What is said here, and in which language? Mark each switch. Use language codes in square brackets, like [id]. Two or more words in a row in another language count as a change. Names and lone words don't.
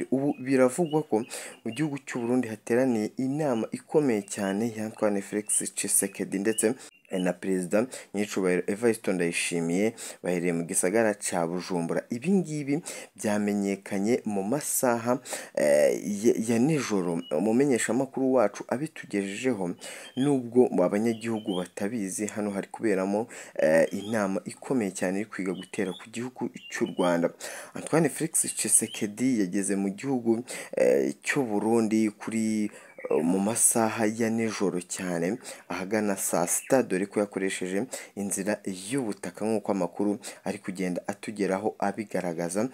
[rw] Ubu biravugwa ko mu gihugu cy'u Burundi hateraniye inama ikomeye cyane ya Antoine Felix Tshisekedi ndetse na perezida nyicubahiro Evariste Ndayishimiye, bahereye mu gisagara ca Bujumbura. Ibi ngibi byamenyekanye mu masaha ya nijoro, umumenyesha makuru wacu abitugejejeho, nubwo abanyagihugu batabizi. Hano hari kuberamo inama ikomeye cyane iri kwiga gutera ku gihugu cy'u Rwanda. Antoine Felix Tshisekedi yageze mu gihugu cy'u Burundi kuri mu masaha ya nijoro cyane ahagana saa sita, dore ko yakoresheje inzira y'ubutaka nk'uko amakuru ari kugenda atugeraho abigaragaza.